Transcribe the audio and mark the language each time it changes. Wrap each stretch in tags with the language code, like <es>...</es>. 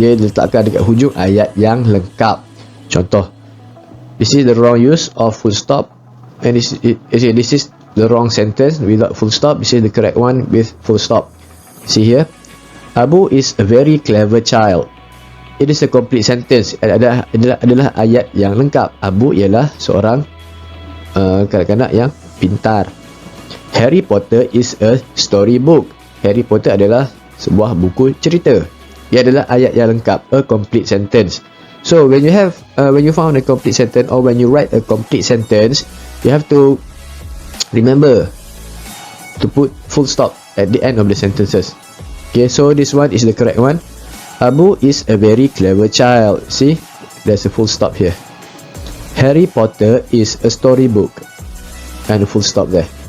<ms>Dia diletakkan dekat hujung ayat yang lengkap. Contoh,</ms> <en>this is the wrong use of full stop, and this is the wrong sentence without full stop. This is the correct one with full stop. See here, Abu is a very clever child. It is a complete sentence.</en> <ms>Adalah ayat yang lengkap. Abu ialah seorang kanak-kanak yang pintar.</ms> <en>Harry Potter is a storybook.</en> <ms>Harry Potter adalah sebuah buku cerita. Ia adalah ayat yang lengkap,</ms> <en>a complete sentence. So when you found a complete sentence, or when you write a complete sentence, you have to remember to put full stop at the end of the sentences. Okay, so this one is the correct one. Abu is a very clever child. See, there's a full stop here. Harry Potter is a storybook, and a full stop there.</en>